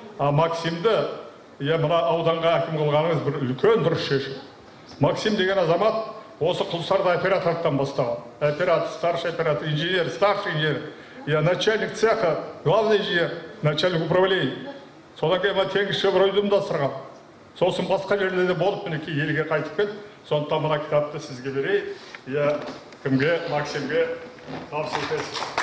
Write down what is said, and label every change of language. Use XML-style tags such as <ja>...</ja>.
<kk>Максимді мына ауданға әкім қылғаныңыз бір үлкен дұрыс шешім. Максим деген азамат осы Құлсарда оператордан бастаған.</kk> <ru>Оператор, старший оператор, инженер, старший инженер, начальник цеха, главный инженер, начальник управления.</ru> <kk>Содан кейін теңізшевройды ұйымдастырған. Сосын басқа жерлерде болып, мінекей елге қайтып келді. Сондықтан мына кітапты сізге берейін. Кімге? Максимге табыс етесіз.</kk>